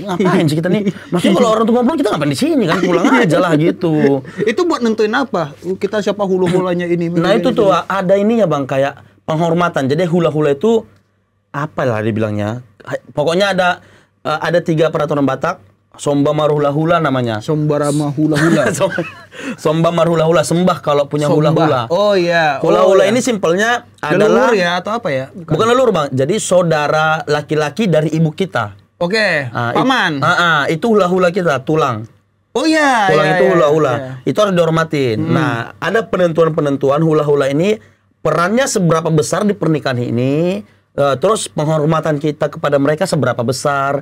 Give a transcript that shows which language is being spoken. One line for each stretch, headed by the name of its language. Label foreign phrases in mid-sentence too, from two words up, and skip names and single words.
Indonesian: Ngapain sih kita nih? Maksudnya kalau orang tuh ngobrol kita ngapain di sini kan? Pulang aja lah gitu. Itu buat nentuin apa? Kita siapa hulu-hulanya ini. Nah itu tuh ada ininya Bang, kayak penghormatan. Jadi hula-hula itu apa lah dibilangnya? Pokoknya ada 3 peraturan Batak.
Batak Toba: Somba marhula-hula namanya. Sombarama hula-hula. Somba marhula-hula,
Indonesian: sembah kalau punya hula-hula. Oh iya. Hula-hula iya. ini simpelnya Leluhur adalah ya atau apa ya? bukan leluhur Bang. Jadi saudara laki-laki dari ibu kita. Oke, Ah, paman. itu hula-hula kita, tulang. Oh iya. Tulang iya, itu iya, hula-hula. iya. Itu harus dihormatin. Nah, ada penentuan-penentuan hula-hula ini perannya seberapa besar di pernikahan ini, terus penghormatan kita kepada mereka seberapa besar.